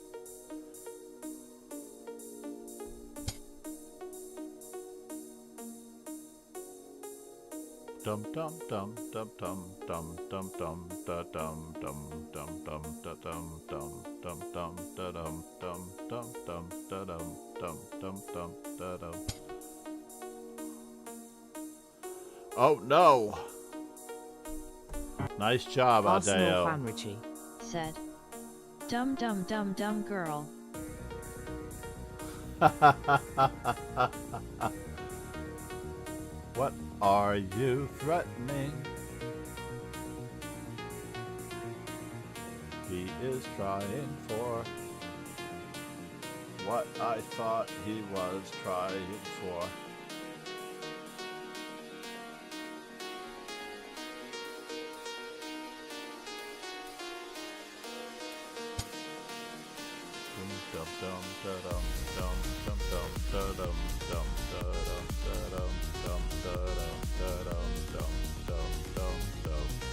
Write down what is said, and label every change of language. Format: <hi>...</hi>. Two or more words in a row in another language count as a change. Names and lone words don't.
<en>Dum dum dum dum dum dum dum dum da dum dum dum dum da dum dum dum dum da dum dum dum dum da dum dum dum dum da dum. Oh no! Nice job, Arsenal Daniël. fan Richie said. Dum dum dum dum girl. What are you threatening? He is trying for what I thought he was trying for. Dum dum da dum dum dum dum da dum dum da dum da dum dum da dum da dum dum dum dum dum.</en>